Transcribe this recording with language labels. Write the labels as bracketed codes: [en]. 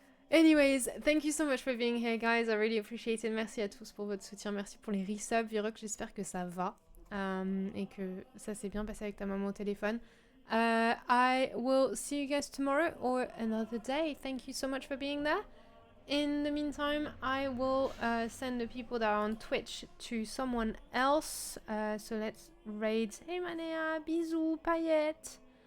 [en] Anyways, thank you so much for being here, guys. I really appreciate it. [fr] Merci à tous pour votre soutien. Merci pour les resubs. Virok, j'espère que ça va. Et que ça s'est bien passé avec ta maman au téléphone. [en] I will see you guys tomorrow or another day. Thank you so much for being there. In the meantime, I will send the people that are on Twitch to someone else. So let's raid. Hey Manea, [fr] bisous, paillettes.